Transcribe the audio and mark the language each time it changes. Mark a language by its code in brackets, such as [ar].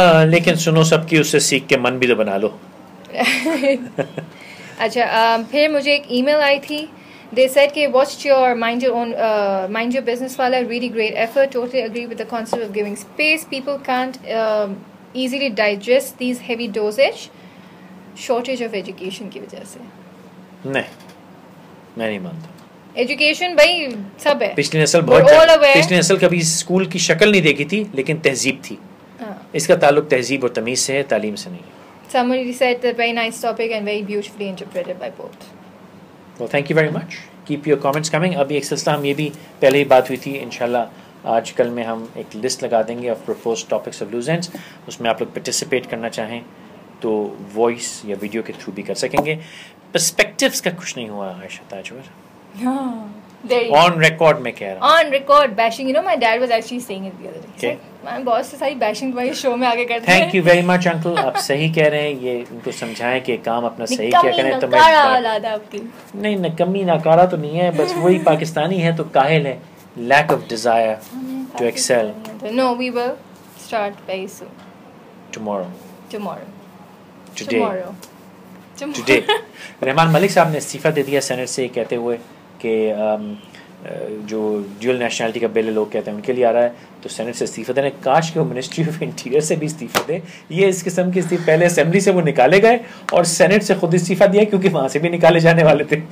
[ur] لیکن سنو سب کی, اس سے سیکھ کے من بھی تو بنا لو. اچھا, پھر مجھے ایک ای میل آئی تھی. [en] They said کہ watched your mind your business والا, really great effort, totally agree with the concept of giving space. People can't easily digest these heavy dosage, shortage of education [ur] کی وجہ سے. نہیں, میں نہیں مانتا. ایجوکیشن بھائی سب ہے. پچھلی نسل کبھی اسکول کی شکل نہیں دیکھی تھی لیکن تہذیب تھی. اس کا تعلق تہذیب اور تمیز سے ہے, تعلیم سے نہیں. [en] Somebody said that very nice topic and very beautifully interpreted by both. Well, thank you very much. Keep your comments coming. [ur] ابھی ایک سلسلہ ہم یہ بھی پہلے ہی بات ہوئی تھی, انشاءاللہ آج کل میں ہم ایک لسٹ لگا دیں گے of [en] proposed topics of loose ends. [ur] اس میں آپ لوگ پارٹیسپیٹ کرنا چاہیں تو وائس یا ویڈیو کے تھرو بھی کر سکیں گے. پرسپیکٹیوز کا کچھ نہیں ہوا عائشہ تاجور, on record میں کہہ رہا ہوں. [en] On record bashing, you know my dad was actually saying it the other day. Okay. [ur] میں بہت سے ساری bashing تمہاری شو میں آگے کرتے ہیں. [en] Thank you very much [ur] uncle, آپ صحیح کہہ رہے ہیں. یہ ان کو سمجھائیں کہ کام اپنا صحیح کیا کریں. تو نہیں, نکمی ناکارہ تو نہیں ہے, بس وہی پاکستانی ہے تو کاہل ہے, [en] lack of desire to excel. No, we will start very soon. Tomorrow. Today. [ur] Rehman Malik صاحب نے استعفیٰ دے دیا سینٹ سے, کہتے ہوئے کہ جو ڈیول نیشنلٹی کا بل لوگ کہتے ہیں ان کے لیے آ رہا ہے, تو سینٹ سے استعفیٰ دینے, کاش کہ وہ منسٹری آف انٹیریئر سے بھی استعفیٰ دے. یہ اس قسم کی استعفیٰ پہلے اسمبلی سے وہ نکالے گئے اور سینٹ سے خود استعفیٰ دیا کیونکہ وہاں سے بھی نکالے جانے والے تھے.